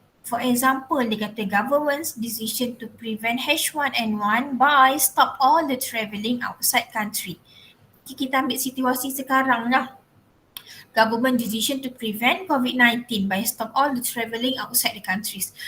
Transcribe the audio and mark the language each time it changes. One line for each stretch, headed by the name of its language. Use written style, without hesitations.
English: For example,
Malay: dia kata
English: government's decision to prevent H1N1 by stop all the travelling outside country.
Malay: Kita ambil situasi sekarang lah.
English: Government decision to prevent COVID-19 by stop all the travelling outside the countries.